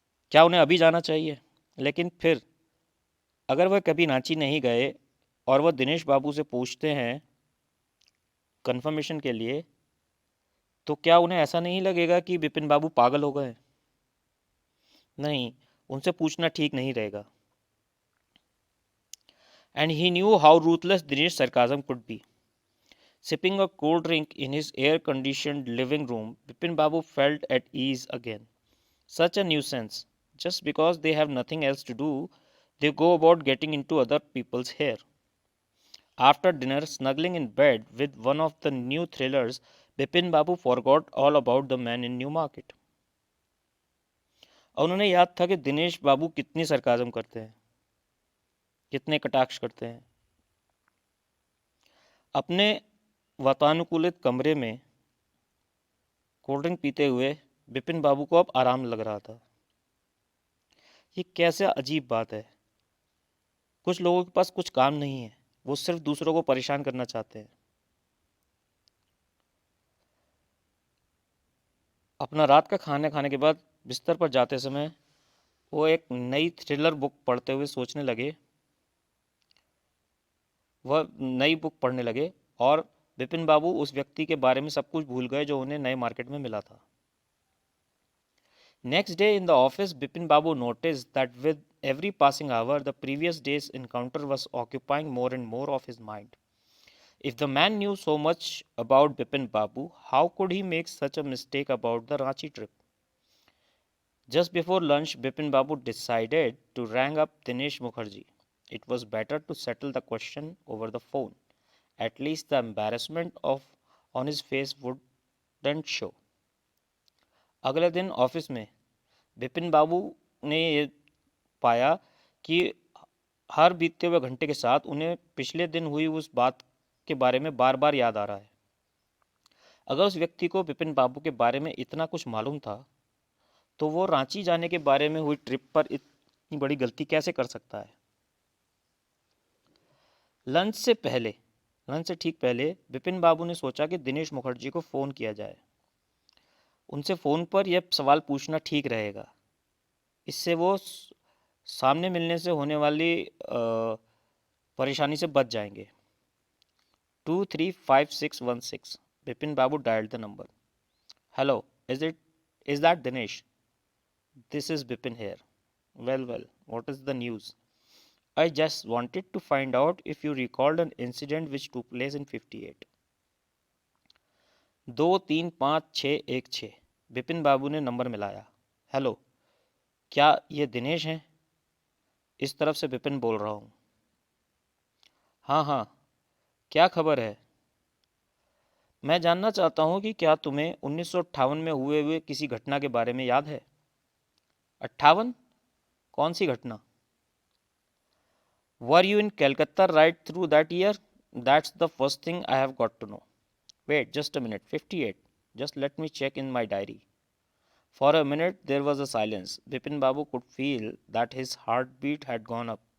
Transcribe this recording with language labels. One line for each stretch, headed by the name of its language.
Hindi: क्या उन्हें अभी जाना चाहिए? लेकिन फिर अगर वह कभी रांची नहीं गए और वह दिनेश बाबू से पूछते हैं कंफर्मेशन के लिए, तो क्या उन्हें ऐसा नहीं लगेगा कि बिपिन बाबू पागल हो गए? नहीं, उनसे पूछना ठीक नहीं रहेगा।
English: And he knew how ruthless Dinesh's sarcasm could be. Sipping a cold drink in his air-conditioned living room, Bipin Babu felt at ease again. Such a nuisance. Just because they have nothing else to do, they go about getting into other people's hair. After dinner, snuggling in bed with one of the new thrillers, Bipin Babu forgot all about the man in Newmarket.
Hindi: और उन्हें याद था कि दिनेश बाबू कितनी sarcasm करते हैं, कितने कटाक्ष करते हैं। अपने वातानुकूलित कमरे में कोल्ड ड्रिंक पीते हुए बिपिन बाबू को अब आराम लग रहा था। ये कैसे अजीब बात है। कुछ लोगों के पास कुछ काम नहीं है, वो सिर्फ दूसरों को परेशान करना चाहते हैं। अपना रात का खाना खाने के बाद बिस्तर पर जाते समय वो एक नई थ्रिलर बुक पढ़ते हुए सोचने लगे। वह नई बुक पढ़ने लगे और बिपिन बाबू उस व्यक्ति के बारे में सब कुछ भूल गए जो उन्हें नए मार्केट में मिला था।
English: Next day in the office, Bipin Babu noticed that with every passing hour, the previous day's encounter was occupying more and more of his mind. If the man knew so much about Bipin Babu, how could he make such a mistake about the Ranchi trip? Just before lunch, Bipin Babu decided to ring up Dinesh Mukherjee. It was better to settle the question over the phone. At least the embarrassment of on his face wouldn't show.
Hindi: अगले दिन office में बिपिन बाबू ने ये पाया कि हर बीतते हुए घंटे के साथ उन्हें पिछले दिन हुई उस बात के बारे में बार बार याद आ रहा है। अगर उस व्यक्ति को बिपिन बाबू के बारे में इतना कुछ मालूम था तो वो रांची जाने के बारे में हुई ट्रिप पर इतनी बड़ी गलती कैसे कर सकता है। लंच से ठीक पहले बिपिन बाबू ने सोचा कि दिनेश मुखर्जी को फ़ोन किया जाए। उनसे फ़ोन पर यह सवाल पूछना ठीक रहेगा। इससे वो सामने मिलने से होने वाली परेशानी से बच जाएंगे।
English: 235616 Bipin Babu dialled the number. Hello, is that Dinesh? This is Bipin here. Well, what is the news? I just wanted to find out if you recalled an incident which took place in 58।
Hindi: 235616 Bipin बाबू ने नंबर मिलाया। हेलो, क्या ये दिनेश हैं? इस तरफ से बिपिन बोल रहा हूँ। हाँ, क्या खबर है? मैं जानना चाहता हूँ कि क्या तुम्हें 1958 में हुए किसी घटना के बारे में याद है? 58? कौन सी घटना?
English: Were you in Calcutta right through that year? That's the first thing I have got to know. Wait, just a minute. 58. Just let me check in my diary. For a minute there was a silence. Bipin Babu could feel that his heartbeat had gone up.